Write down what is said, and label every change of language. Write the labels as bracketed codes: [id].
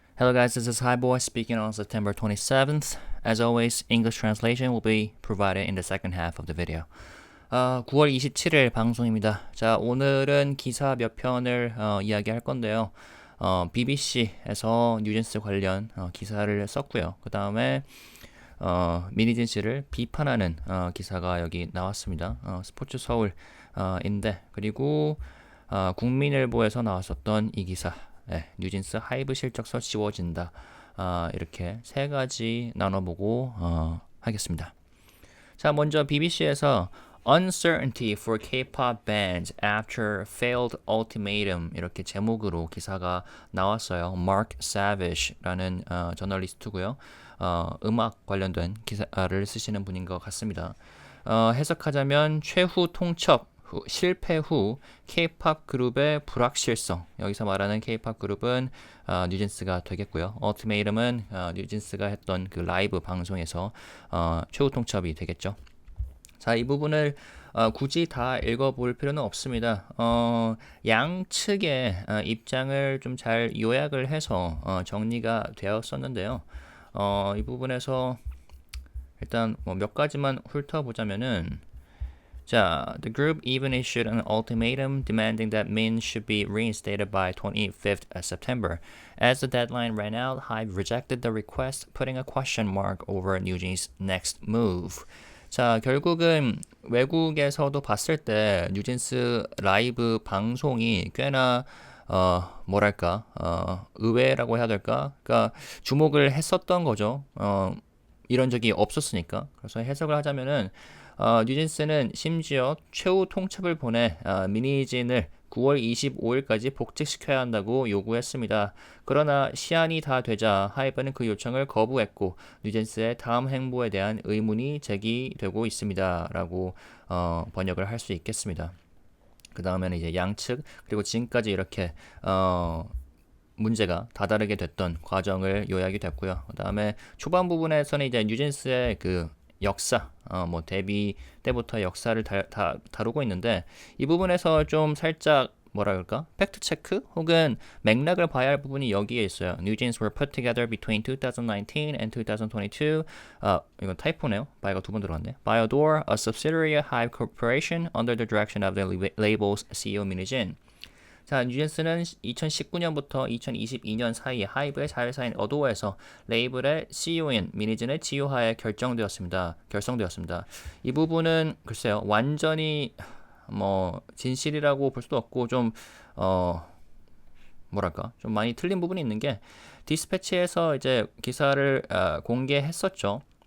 [en] Hello guys, this is HYBE speaking on September 27th. As always, English translation will be provided in the second half of the video. [ko] 9월 27일 방송입니다. 자, 오늘은 기사 몇 편을 이야기할 건데요. BBC에서 뉴진스 관련 기사를 썼고요. 그 다음에 미니진스를 비판하는 기사가 여기 나왔습니다. 스포츠 서울인데 그리고 국민일보에서 나왔었던 이 기사, 뉴진스 하이브 실적서 씌워진다. 이렇게 세 가지 나눠보고 하겠습니다. 자, 먼저 BBC에서 [en] Uncertainty for K-pop bands after failed ultimatum [ko] 이렇게 제목으로 기사가 나왔어요. Mark Savage라는 저널리스트고요. 음악 관련된 기사를 쓰시는 분인 것 같습니다. 해석하자면 최후 통첩 실패 후 K-pop 그룹의 불확실성. 여기서 말하는 K-pop 그룹은 뉴진스가 되겠고요. ultimatum은 뉴진스가 했던 그 라이브 방송에서 최후 통첩이 되겠죠. 자, 이 부분을 굳이 다 읽어볼 필요는 없습니다. 양측의 입장을 좀 잘 요약을 해서 정리가 되었었는데요. 이 부분에서 일단 몇 가지만 훑어보자면은 자, [en] the group even issued an ultimatum demanding that Min should be reinstated by 25th September. As the deadline ran out, HYBE rejected the request, putting a question mark over NewJeans' next move. [ko] 자, 결국은 외국에서도 봤을 때 뉴진스 라이브 방송이 꽤나 뭐랄까 의외라고 해야 될까? 그러니까 주목을 했었던 거죠. 이런 적이 없었으니까. 그래서 해석을 하자면은 뉴진스는 심지어 최후 통첩을 보내 미니진을 9월 25일까지 복직시켜야 한다고 요구했습니다. 그러나 시한이 다 되자 하이브는 그 요청을 거부했고 뉴진스의 다음 행보에 대한 의문이 제기되고 있습니다. 라고 번역을 할 수 있겠습니다. 그 다음에는 이제 양측 그리고 지금까지 이렇게 문제가 다다르게 됐던 과정을 요약이 됐고요. 그 다음에 초반 부분에서는 이제 뉴진스의 그 역사, 데뷔 때부터 역사를 다루고 있는데 이 부분에서 좀 살짝 뭐라 그럴까? 팩트 체크 혹은 맥락을 봐야 할 부분이 여기에 있어요. [en] NewJeans were put together between 2019 and 2022. [ko] 이건 타이포네요. by가 두 번 들어갔네. [en] By Adore, a subsidiary of HYBE Corporation under the direction of the label's CEO 민희진. [ko] 자, 뉴진스는 2019년부터 2022년 사이에 하이브의 자회사인 어도어에서 레이블의 CEO인 미니진의 지휘하에 결성되었습니다. 이 부분은 글쎄요, 완전히 진실이라고 볼 수도 없고 좀 뭐랄까 좀 많이 틀린 부분이 있는 게 디스패치에서 이제 기사를 공개했었죠.